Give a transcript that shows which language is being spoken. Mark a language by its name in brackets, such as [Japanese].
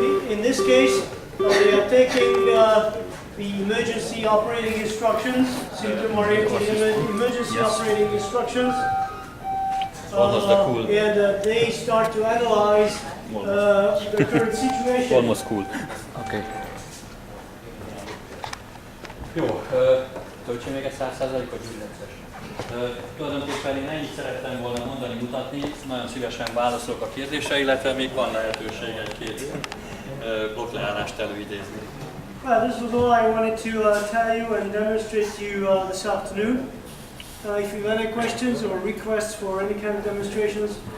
[English] In this case, they are taking the emergency operating instructions, emergency operating instructions, and they start to analyze the current situation. Almost cool. Okay. [Hungarian] Jó, töltsön még egy 100%-ot gyűlöletes. Tulajdonképpen én ennyit szerettem volna mondani, mutatni, nagyon szívesen válaszolok a kérdésre, illetve még van lehetőség egy-két blokkleállást előidézni. [English] Well, this was all I wanted to tell you and demonstrate to you this afternoon. If you have any questions or requests for any kind of demonstrations.